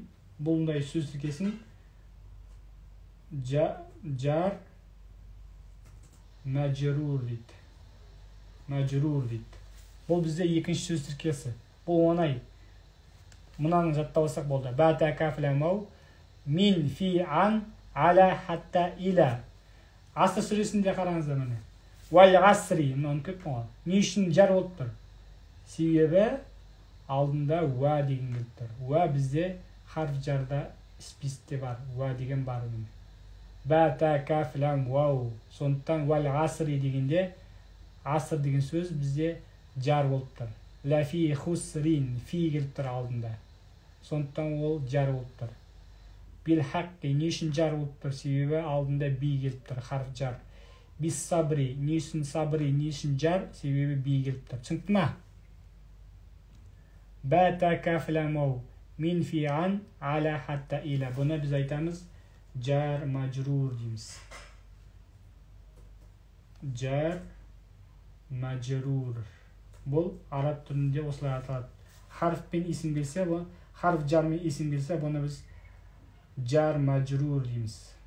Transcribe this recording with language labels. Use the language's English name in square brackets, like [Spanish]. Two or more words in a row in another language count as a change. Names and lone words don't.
[Kazakh] Бұлындай сөз тіркесін [Arabic] جار مجرور [Kazakh] дейді. Бұл бізде екінші сөз тіркесі. Бұл оңай. Мұнаны жаттап алсақ болды. [Arabic] ب ت ك ل و من في عن على حتى إلى. [Kazakh] Аср сүресінде қараңыздар міне. [Arabic] والعصر. [Kazakh] Мұны көп болған. Не үшін жар болып тұр? Себебі алдында уа деген келіп тұр. Уа бізде харф жарда списте бар. [Arabic] Уа [Kazakh] деген бар. [Arabic] ب، ت، ك، ل، و. [Kazakh] Сондықтан [Arabic] والعصر [Kazakh] дегенде аср деген сөз бізде жар болып тұр. [Arabic] لفي خسر, [Kazakh] фи келіп тұр алдында. Сондықтан ол жар болып тұр. [Arabic] بالحق, [Kazakh] не үшін жар болып тұр? Себебі алдында би келіп тұр, харф жар. [Arabic] بالصبر, [Kazakh] не үшін сабри, не үшін жар? Себебі би келіп тұр. Түсінікті ма? [Arabic] ب، ت، ك, ل، و. من في عن، على، حتى، إلى. [Kazakh] Бұны біз айтамыз [Arabic] جار مجرور [Kazakh] дейміз. [Arabic] جار مجرور. [Kazakh] Бұл араб түрінде осылай аталады. Харфпен исім келсе, харф жармен исім келсе, бұны біз [Arabic] جار مجرور [Kazakh] дейміз.